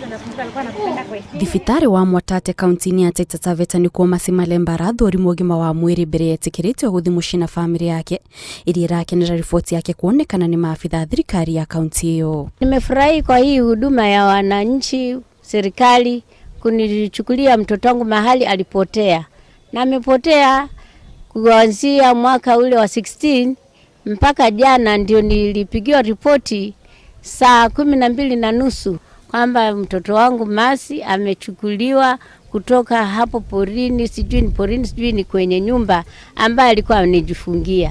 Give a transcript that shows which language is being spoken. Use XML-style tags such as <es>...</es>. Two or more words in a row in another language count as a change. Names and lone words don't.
<ki>Thibitarĩ wa Mwatate kaunti-inĩ ya Taita Taveta nĩkuo Macimalemba arathũrimwo ũgima wa mwĩrĩ mbere etĩkĩrĩtio gũthiĩ mũciĩ na bamĩrĩ yake iria irakenera ripoti yake kuonekana ni maafitha thirikari ya kaunti hiyo.</ki> <sw>Nimefurahi kwa hii huduma ya wananchi, serikali kunichukulia mtoto wangu mahali alipotea. Na amepotea kuanzia mwaka ule wa 16 mpaka jana ndio nilipigiwa ripoti saa 12:30 kwamba mtoto wangu Masi amechukuliwa kutoka hapo porini, sijui ni kwenye nyumba ambaye alikuwa anijifungia.</sw>